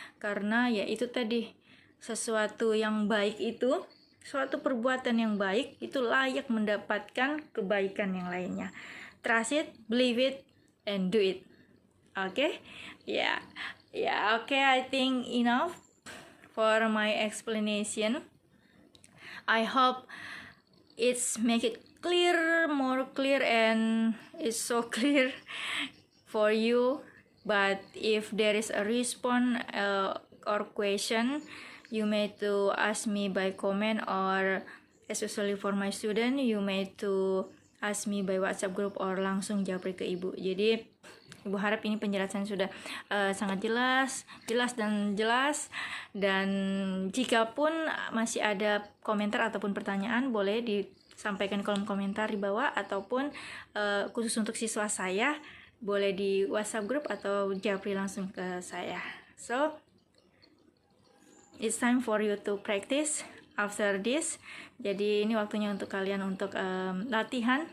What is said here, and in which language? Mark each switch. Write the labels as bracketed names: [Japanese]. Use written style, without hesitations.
[Indonesian] Karena ya itu tadi, sesuatu yang baik itu, suatu perbuatan yang baik itu layak mendapatkan kebaikan yang lainnya. [English] Trust it, believe it, and do it. Okay? Yeah, okay, I think enough for my explanation. I hope it's make it clear, more clear, and it's so clear for you. But if there is a response or question, you may to ask me by comment, or especially for my student, you may to ask me by WhatsApp group or [Indonesian] langsung japri ke Ibu. Jadi Ibu harap ini penjelasan sudah sangat jelas dan jelas. Dan jika pun masih ada komentar ataupun pertanyaan, boleh disampaikan di kolom komentar di bawah, ataupun khusus untuk siswa saya boleh di WhatsApp group atau japri langsung ke saya. [English] So it's time for you to practice after this. [Indonesian] Jadi ini waktunya untuk kalian untuk latihan.